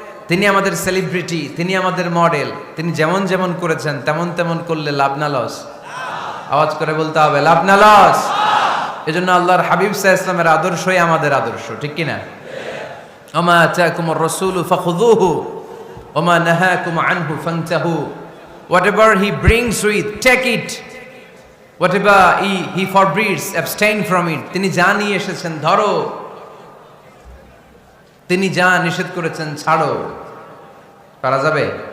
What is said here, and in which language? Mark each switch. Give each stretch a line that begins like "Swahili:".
Bangla: তিনি আমাদের সেলিব্রিটি, তিনি আমাদের মডেল। তিনি যেমন যেমন করেছেন তেমন তেমন করলে লাভ না লস? আওয়াজ করে বলতে হবে লাভ না লস? এজন্য আল্লাহর হাবিব সাল্লাল্লাহু আলাইহি ওয়াসাল্লামের আদর্শই আমাদের আদর্শ, ঠিক কি না?
Arabic: ওমা আতাকুমুর রাসূলু ফাখুযুহু ওমা নাহাকুম আনহু ফান্তাহু।
English: Whatever he brings with, take it. Whatever he forbids, abstain from it.
Bangla: তিনি যা নিয়ে এসেছেন ধরো, তিনি যা নিষেধ করেছেন ছাড়ো। পারা যাবে?